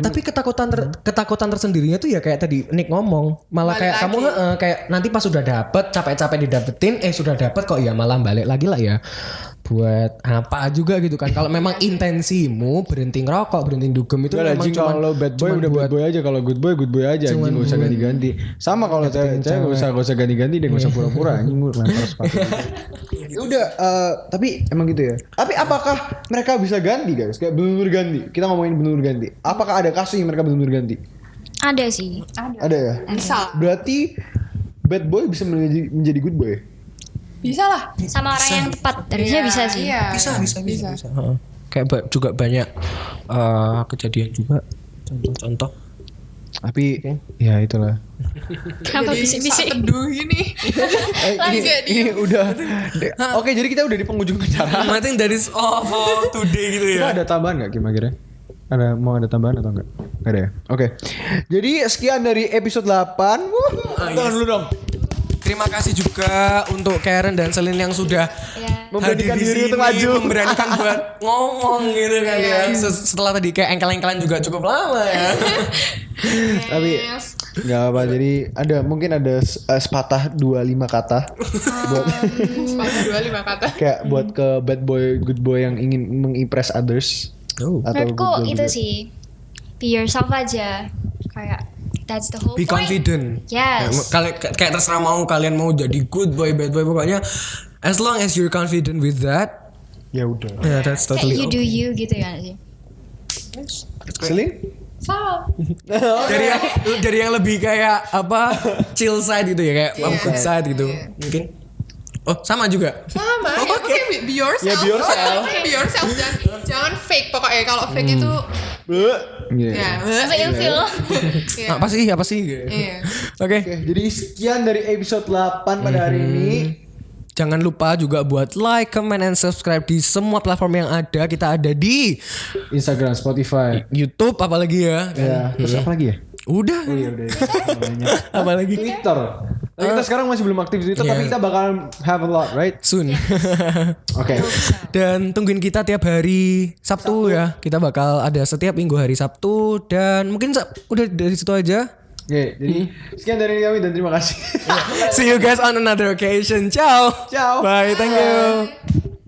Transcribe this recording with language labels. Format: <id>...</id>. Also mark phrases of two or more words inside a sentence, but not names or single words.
<id>Tapi ketakutan tersendirinya tuh ya kayak tadi Nick ngomong, malah Balik kayak lagi. kamu kayak nanti pas sudah dapet capek-capek didapetin sudah dapet kok ya malah balik lagi lah ya. Buat apa juga gitu kan. Kalau memang intensimu berhenti ngerokok, berhenti dugem itu Udah memang anjing, kalau</id> <en>bad boy</en> <id>udah</id> <en>bad boy</en> <id>aja, kalau</id> <en>good boy</en> <id>aja anjing, gak usah ganti-ganti. Sama kalau cewek gak usah ganti-ganti deh, gak usah pura-pura anjing, gue lempar sepatu. Ya udah, tapi emang gitu ya. Tapi apakah mereka bisa ganti guys? Kayak bener-bener ganti. Kita ngomongin bener-bener ganti. Apakah ada kasus yang mereka bener-bener ganti? Ada sih. Ada ya? Bisa. Berarti</id> <en>bad boy</en> <id>bisa menjadi</id> <en>good boy?</en> <id>Bisa lah. Sama orang yang tepat. Harusnya bisa sih. Iya. bisa. Heeh. Kayak juga banyak kejadian juga contoh-contoh. Tapi ya itulah. Kenapa Jadi bisik-bisik? saat teduh ini. Ini udah. Oke, jadi kita udah di penghujung acara.</id> <en>I think that is all for today</en> <id>gitu Kita ada tambahan gak Kim akhirnya? Mau ada tambahan atau enggak? Gak ada ya? Oke. Jadi sekian dari episode 8. Tangan dulu dong. Terima kasih juga untuk Karen dan Celine yang sudah Ya. Memberanikan hadir di diri untuk sini, maju. memberanikan buat ngomong gitu kan ya. Setelah tadi kayak engkel-engkelan juga cukup lama ya. Tapi Nggak apa. Jadi mungkin ada sepatah 25 kata buat Sepatah 25 kata. kayak buat ke</id> <en>bad boy, good boy</en> <id>yang ingin mengimpress others. Oh. Atau Menurutku</id> <en>good girl</en> <id>itu juga. sih,</id> <en>be yourself</en> <id>aja. Kayak</id> <en>that's the whole Be point. confident. Yes.</en> <id>Kayak terserah kalian mau jadi</id> <en>good boy, bad boy,</en> <id>pokoknya</id> <en>as long as you're confident with that,</en> <id>Ya udah.</id> <en>yeah, that's</en> <id>Kayak</id> <en>totally you do okay.</en> <id>you gitu kan sih. Celine? Sama. Dari yang lebih kayak apa</id> <en>chill side</en> <id>gitu ya, kayak</id> <en>good side</en> <id>gitu. Mungkin. Oh, sama juga. Sama. Ya, pokoknya</id> <en>be yourself. Ya, be yourself. Be yourself.</en> <id>Jangan fake. Pokoknya kalau fake itu Iya. ya. Masa ilfil. Ya. Apa sih? Iya. Oke. Oke, jadi sekian dari episode 8 pada hari ini. Jangan lupa juga buat</id> <en>like, comment, and subscribe</en> <id>di semua platform yang ada. Kita ada di Instagram, Spotify. YouTube apalagi ya. Ya, terus apa lagi ya? Udah. Oh iya udah. Banyak. Apalagi Twitter. Nah, kita sekarang masih belum aktif di Twitter,</id> <en>Yeah.</en> <id>tapi kita bakal</id> <en>have a lot, right? soon.</en> <id>Oke. Dan tungguin kita tiap hari Sabtu ya. Kita bakal ada setiap minggu hari Sabtu dan mungkin udah dari situ aja. Oke, jadi sekian dari kami dan terima kasih.</id> <en>See you guys on another occasion.</en> <it>Ciao. Ciao.</it> <en>Bye. Thank you.</en>